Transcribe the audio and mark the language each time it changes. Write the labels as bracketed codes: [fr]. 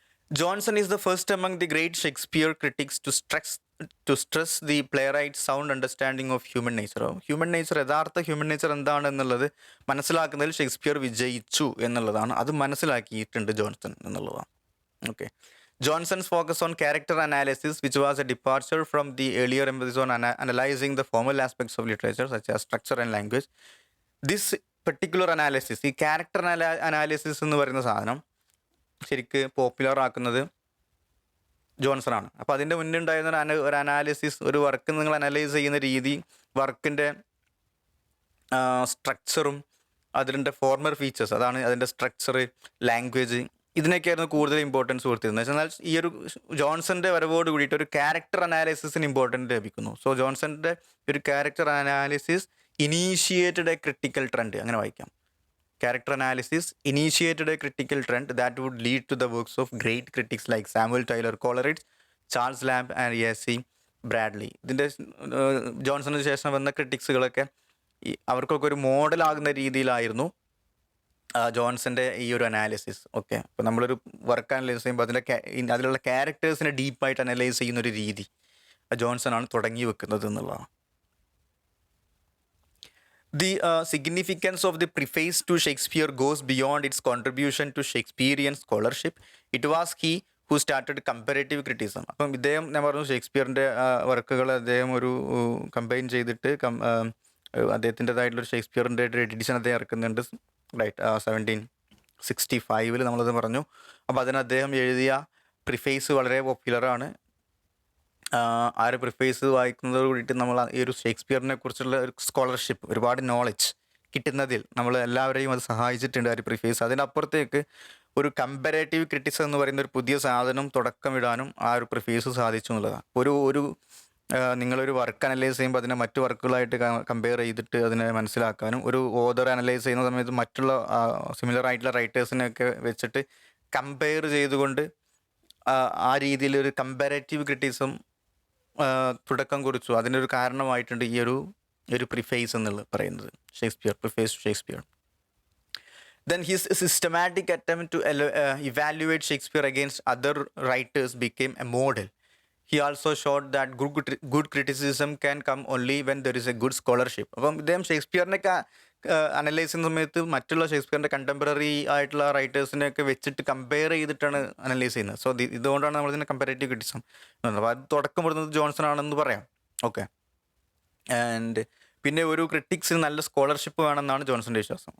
[en] Johnson is the first among the great Shakespeare critics to stress the playwright sound understanding of human nature. [ml] യഥാർത്ഥ human nature എന്താണെന്നുള്ളത് മനസ്സിലാക്കുന്നതിൽ Shakespeare വിജയിച്ചു എന്നുള്ളതാണ്. അത് മനസ്സിലാക്കിയിട്ടുണ്ട് Johnson എന്നുള്ളതാണ്. [en] Okay, Johnson's focus on character analysis, which was a departure from the earlier emphasis on analyzing the formal aspects of literature such as structure and language. This particular analysis, [ml] ഈ character analysis എന്ന് പറയുന്ന സാധനം ശരിക്ക് popular ആക്കുന്നത് ജോൺസണാണ്. അപ്പോൾ അതിൻ്റെ മുന്നേ ഉണ്ടായിരുന്ന ഒരു അനാലിസിസ്, ഒരു വർക്ക് നിങ്ങൾ അനലൈസ് ചെയ്യുന്ന രീതി, വർക്കിൻ്റെ സ്ട്രക്ചറും അതിൻ്റെ ഫോർമൽ ഫീച്ചേഴ്സ്, അതാണ് അതിൻ്റെ സ്ട്രക്ചർ, ലാംഗ്വേജ്, ഇതിനൊക്കെയായിരുന്നു കൂടുതൽ ഇമ്പോർട്ടൻസ് കൊടുത്തിരുന്നത്. എന്നാൽ ഈ ഒരു ജോൺസന്റെ വരവോട് കൂടിയിട്ട് ഒരു ക്യാരക്ടർ അനാലിസിസിന് ഇമ്പോർട്ടൻറ്റ് ലഭിക്കുന്നു. [en] so ജോൺസന്റെ ഒരു character analysis initiated a critical trend, [ml] അങ്ങനെ വായിക്കാം. [en] Character analysis initiated a critical trend that would lead to the works of great critics like Samuel Taylor Coleridge, Charles Lamb and A C. Bradley. [ml] ഇതിൻ്റെ ജോൺസണിന് ശേഷം വന്ന ക്രിറ്റിക്സുകളൊക്കെ അവർക്കൊക്കെ ഒരു മോഡലാകുന്ന രീതിയിലായിരുന്നു ജോൺസന്റെ ഈ ഒരു അനാലിസിസ്. ഓക്കെ, അപ്പോൾ നമ്മളൊരു വർക്ക് അനലൈസ് ചെയ്യുമ്പോൾ അതിലുള്ള ക്യാരക്ടേഴ്സിനെ ഡീപ്പായിട്ട് അനലൈസ് ചെയ്യുന്നൊരു രീതി ജോൺസൺ ആണ് തുടങ്ങി വെക്കുന്നത് എന്നുള്ളതാണ്. [en] The significance of the preface to Shakespeare goes beyond its contribution to Shakespearean scholarship. It was he who started comparative criticism. [ml] അപ്പം ഇദ്ദേഹം ഞാൻ പറഞ്ഞു ഷേക്സ്പിയറിൻ്റെ വർക്കുകൾ അദ്ദേഹം ഒരു കമ്പൈൻ ചെയ്തിട്ട് അദ്ദേഹത്തിൻ്റെതായിട്ടുള്ളൊരു ഷേക്സ്പിയറിൻ്റെ ഒരു എഡിഷൻ അദ്ദേഹം ഇറക്കുന്നുണ്ട്, റൈറ്റ്. 1765 നമ്മളത് പറഞ്ഞു. അപ്പോൾ അതിന് അദ്ദേഹം എഴുതിയ പ്രിഫേസ് വളരെ പോപ്പുലറാണ്. ആ ഒരു പ്രിഫേസ് വായിക്കുന്നതോട് കൂടിയിട്ട് നമ്മൾ ഈ ഒരു ഷേക്സ്പിയറിനെ കുറിച്ചുള്ള ഒരു സ്കോളർഷിപ്പ്, ഒരുപാട് നോളജ് കിട്ടുന്നതിൽ നമ്മൾ എല്ലാവരെയും അത് സഹായിച്ചിട്ടുണ്ട് ആ ഒരു പ്രിഫേസ്. അതിനപ്പുറത്തേക്ക് ഒരു കമ്പാരേറ്റീവ് ക്രിറ്റിസം എന്ന് പറയുന്ന ഒരു പുതിയ സാധനം തുടക്കമിടാനും ആ ഒരു പ്രിഫേസ് സാധിച്ചു എന്നുള്ളതാണ്. ഒരു നിങ്ങളൊരു വർക്ക് അനലൈസ് ചെയ്യുമ്പോൾ അതിനെ മറ്റു വർക്കുകളായിട്ട് കമ്പയർ ചെയ്തിട്ട് അതിനെ മനസ്സിലാക്കാനും, ഒരു ഓതർ അനലൈസ് ചെയ്യുന്ന സമയത്ത് മറ്റുള്ള സിമിലർ ആയിട്ടുള്ള റൈറ്റേഴ്സിനെയൊക്കെ വെച്ചിട്ട് കമ്പയർ ചെയ്തുകൊണ്ട് ആ രീതിയിലൊരു കമ്പാരേറ്റീവ് ക്രിറ്റിസം തുടക്കം കുറിച്ചു. അതിനൊരു കാരണമായിട്ടുണ്ട് ഈ ഒരു പ്രിഫേസ് എന്നുള്ളത് പറയുന്നത്, Shakespeare, preface to Shakespeare. [en] Then his systematic attempt to evaluate Shakespeare against other writers became a model. He also showed that good criticism can come only when there is a good scholarship. [ml] അപ്പം ഇദ്ദേഹം ഷേക്സ്പിയറിനൊക്കെ analyse ചെയ്യുന്ന സമയത്ത് മറ്റുള്ള ഷേക്സ്പിയറിൻ്റെ contemporary ആയിട്ടുള്ള റൈറ്റേഴ്സിനെയൊക്കെ വെച്ചിട്ട് compare ചെയ്തിട്ടാണ് analyse ചെയ്യുന്നത്. So ഇതുകൊണ്ടാണ് നമ്മളിതിനെ കമ്പാരേറ്റീവ് ക്രിറ്റിസം എന്നുള്ളത്. അപ്പോൾ അത് തുടക്കം കൊടുക്കുന്നത് ജോൺസൺ ആണെന്ന് പറയാം. ഓക്കെ. ആൻഡ് പിന്നെ ഒരു ക്രിട്ടിക്സിന് നല്ല സ്കോളർഷിപ്പ് വേണമെന്നാണ് ജോൺസന്റെ വിശ്വാസം.